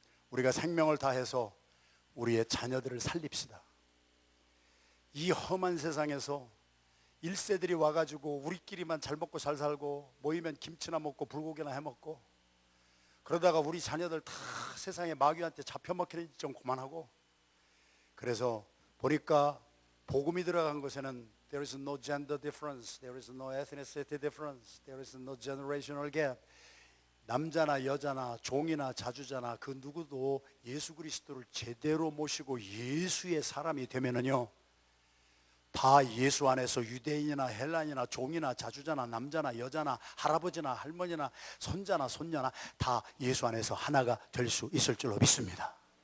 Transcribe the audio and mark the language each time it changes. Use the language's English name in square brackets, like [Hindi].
[Korean] 우리가 생명을 다해서 우리의 자녀들을 살립시다. 이 험한 세상에서 1세들이 와가지고 우리끼리만 잘 먹고 잘 살고, 모이면 김치나 먹고 불고기나 해먹고, 그러다가 우리 자녀들 다 세상에 마귀한테 잡혀먹히는 좀 그만하고. 그래서 보니까 복음이 들어간 것에는 [English] There is no gender difference, there is no ethnicity difference, there is no generational gap. [Korean] 남자나 여자나 종이나 자주자나 그 누구도 예수 그리스도를 제대로 모시고 예수의 사람이 되면은요, 다 예수 안에서 유대인이나 헬란이나 종이나 자주자나 남자나 여자나 할아버지나 할머니나 손자나 손녀나 다 예수 안에서 하나가 될 수 있을 줄로 믿습니다.